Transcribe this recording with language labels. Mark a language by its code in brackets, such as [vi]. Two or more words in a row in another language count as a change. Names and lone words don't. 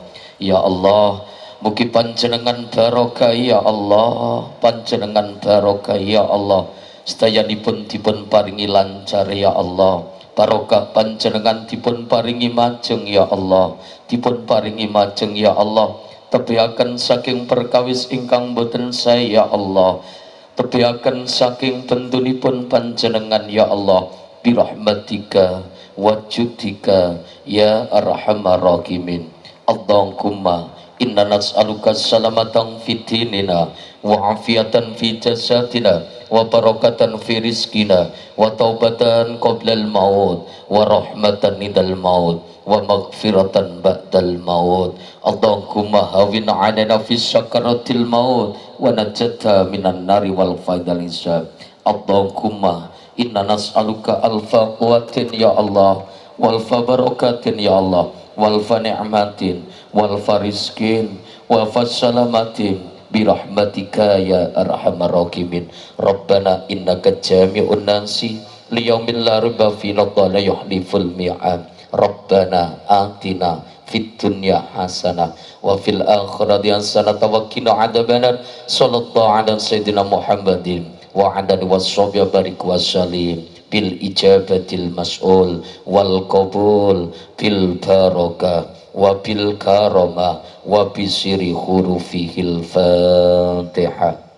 [ar] يا الله, [jv] mugi panjenengan barokah [ar] يا الله, [jv] panjenengan barokah [ar] يا الله, [jv] sedayanipun dipun paringi lancar [ar] يا الله, [jv] barokah panjenengan dipun paringi majeng [ar] يا الله, [jv] dipun paringi majeng [ar] يا الله, [jv] tebiaken saking perkawis ingkang boten sae [ar] يا الله, [jv] tebiaken saking bentunipun panjenengan [ar] يا الله, برحمتك وجودك يا أرحم الراحمين. اللهم إنا نسألك سلامة في ديننا وعافية في جسدنا وبركة في رزقنا وتوبة قبل الموت ورحمة عند الموت ومغفرة بعد الموت. اللهم هون علينا في سكرات الموت والنجاة من النار والعفو عند الحساب. اللهم إنا نسألك ألف قوة يا الله، وألف بركة يا الله، وألف نعمة، وألف رزق، وألف سلامة، برحمتك يا أرحم الراحمين. ربنا إنك جامع الناس ليوم لا ريب فيه لا يخلف الميعاد. ربنا آتنا في الدنيا حسنة وفي الآخرة حسنة وقنا عذاب النار. صلى الله على سيدنا محمد وعلى آله وصحبه وبارك وسلم بالإجابة المسؤول والقبول بالبركة وبالكرامة وبسر حروف الفاتحة.